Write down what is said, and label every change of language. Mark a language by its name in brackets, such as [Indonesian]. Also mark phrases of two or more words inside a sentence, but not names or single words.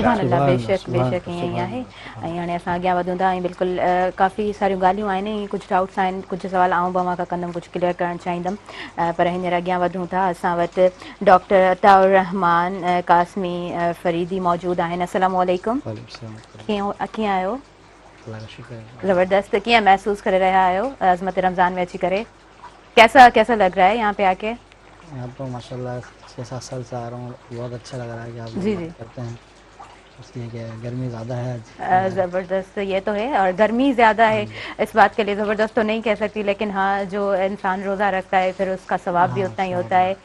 [Arabic] سبحان الله. [Sindhi] बेशक बेशक ईअं ई आहे। ऐं हाणे असां अॻियां वधूं था ऐं बिल्कुलु काफ़ी सारियूं ॻाल्हियूं आहिनि ऐं कुझु डाउट्स आहिनि, कुझु सवाल आऊं बि खां कंदमि, कुझु क्लियर करणु चाहींदमि, पर हींअर अॻियां वधूं था। असां वटि डॉक्टर अताउर रहमान कासमी फरीदी मौजूदु आहिनि। [Arabic] السلام عليكم. [Sindhi] कीअं आहियो? ज़बरदस्त। कीअं महसूस करे रहा आयो अज़मत रमज़ान में अची करे? [Hindi] कैसा लग रहा है यहाँ पे आके? यहाँ तो माशाल्लाह 6-7 साल से आ रहा हूँ, बहुत अच्छा लग रहा है कि आप जी लोग जी करते हैं। इसलिए क्या है, गर्मी ज़्यादा है आज। ज़बरदस्त, ये तो है। और गर्मी ज़्यादा है, इस बात के लिए ज़बरदस्त तो नहीं कह सकती, लेकिन हाँ जो इंसान रोज़ा रखता है फिर उसका सवाब भी उतना ही होता है।